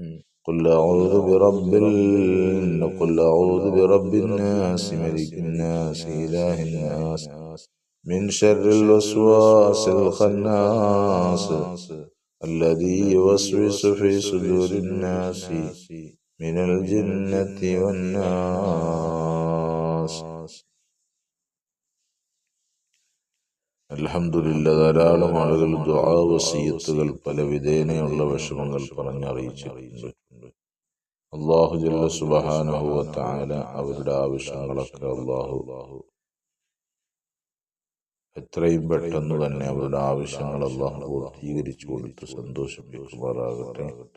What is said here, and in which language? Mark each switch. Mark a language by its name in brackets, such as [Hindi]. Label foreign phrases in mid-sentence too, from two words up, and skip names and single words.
[Arabic] قل أعوذ برب الناس ملك الناس إله الناس من شر الوسواس الخناس الذي يوسوس في صدور الناس من الجنة والناس. [Malayalam] അൽഹംദുലില്ലാ, ധാരാളം ആളുകൾ ദുആ വസിയത്തുകൾ പല വിധേനയുള്ള വിഷമങ്ങൾ പറഞ്ഞറിയിച്ചിട്ടുണ്ട്. അല്ലാഹു [Arabic] جل سبحانه وتعالى [Malayalam] അവരുടെ ആവശ്യങ്ങളൊക്കെ അല്ലാഹു എത്രയും പെട്ടെന്ന് തന്നെ അവരുടെ ആവശ്യങ്ങൾ അല്ലാഹു പൂർത്തീകരിച്ചു കൊടുത്ത് സന്തോഷിപ്പിക്കുമാറാകട്ടെ.